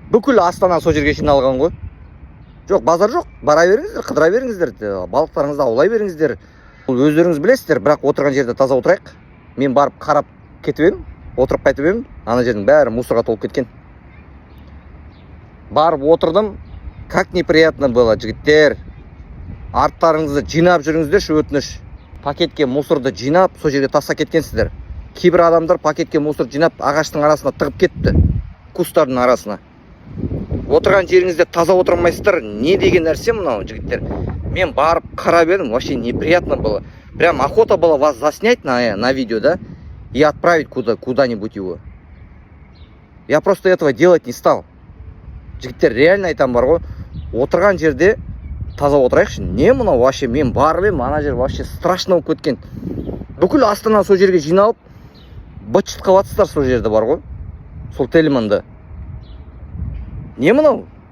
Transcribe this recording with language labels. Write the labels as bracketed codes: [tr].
[kk] Бүкіл Астана сол жерге жиналған ғой. Жоқ, базар жоқ. Бара беріңіздер, қыдыра беріңіздер, балықтарыңызды аулай беріңіздер. Өздеріңіз білесіздер, бірақ отырған жерде таза отырайық. Мен барып қарап кетіп едім, отырып қайтып едім. Ана жердің бәрі мусорға толып кеткен. Барып отырдым. [ru] Как неприятно было, жігіттер. [kk] Арттарыңызды жинап жүріңіздерші, өтініш. Пакетке мусорды жинап, сол жерге тастап кеткенсіздер. Кейбір адамдар пакетке мусор жинап, ағаштың арасына тығып кетті. Кустардың арасына. Отырған жеріңізде таза отырмайсыздар. Не деген нәрсе мынау, жігіттер? Мен барып қарап едім, [ru] вообще неприятно было. Прям охота было вас заснять на видео, да? И отправить куда-нибудь его. Я просто этого делать не стал. [kk] Жігіттер, реально айтам бар ғой. Отырған жерде таза отырайықшы. Не мынау вообще? Мен барып едім, ана жер [ru] вообще страшно [kk] болып кеткен. Бүкіл Астана сол жерге жиналып, быт-шыт қылатсыздар сол жерде бар ғой. Сол Телеманда. Не мынау?